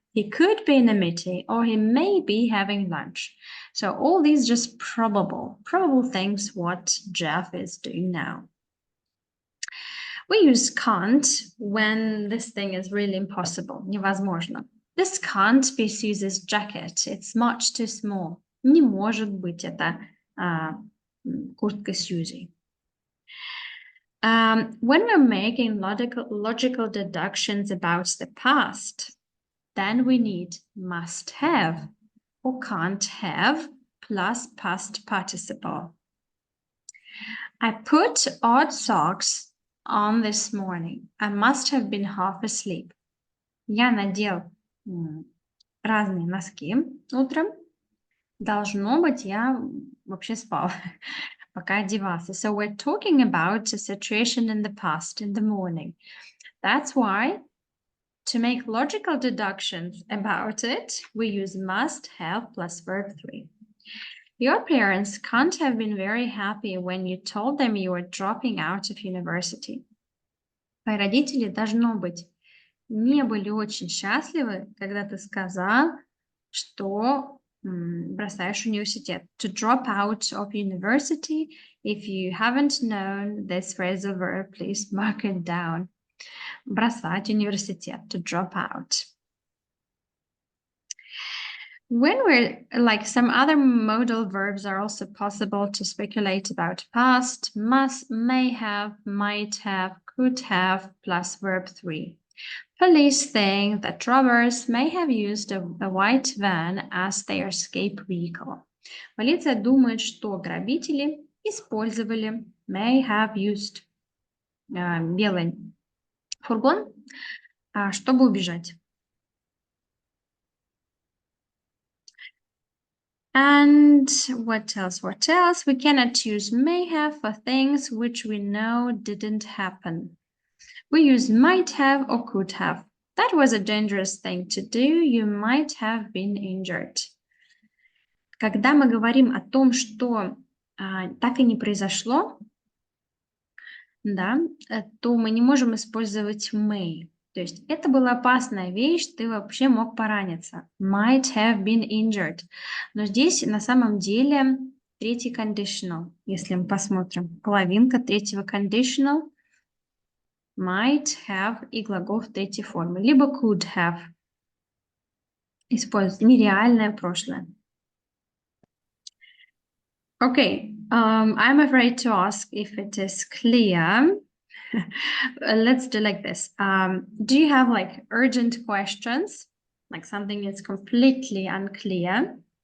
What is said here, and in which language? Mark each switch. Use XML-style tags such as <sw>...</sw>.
<en>He could be in a meeting, or he may be having lunch. So all these just probable things what Jeff is doing now. We use can't when this thing is really impossible.</en> <ru>Невозможно.</ru> <en>This can't be Susie's jacket. It's much too small.</en> <ru>Не может быть это куртка Susie.</ru> <en>When we're making logical deductions about the past, then we need must have or can't have plus past participle. I put odd socks on this morning. I must have been half asleep.</en> <ru>Я надел разные носки утром. Должно быть, я вообще спал, пока одевался.</ru> <en>So we're talking about a situation in the past, in the morning. That's why to make logical deductions about it, we use must have plus verb 3. Your parents can't have been very happy when you told them you were dropping out of university.</en> <ru>Твои родители, должно быть, не были очень счастливы, когда ты сказал, что бросаешь университет.</ru> <en>To drop out of university. If you haven't known this phrasal verb, please mark it down.</en> <ru>Бросать университет,</ru> <en>to drop out. When we're like some other modal verbs are also possible to speculate about past, must, may have, might have, could have, plus verb 3. Police think that robbers may have used a white van as their escape vehicle.</en> <ru>Полиция думает, что грабители использовали,</ru> <en>may have used,</en> <ru>белый фургон, чтобы убежать.</ru> <en>And what else? We cannot use may have for things which we know didn't happen. We use might have or could have. That was a dangerous thing to do. You might have been injured.</en> <ru>Когда мы говорим о том, что так и не произошло, да, то мы не можем использовать may. То есть это была опасная вещь, ты вообще мог пораниться.</ru> <en>Might have been injured.</en> <ru>Но здесь на самом деле третий conditional. Если мы посмотрим, половинка третьего conditional might have и глагол в третьей форме. Либо could have. Используется нереальное прошлое.</ru> <en>Okay, I'm afraid to ask if it is clear. Let's do like this. Do you have like urgent questions? Like something is completely unclear?</en>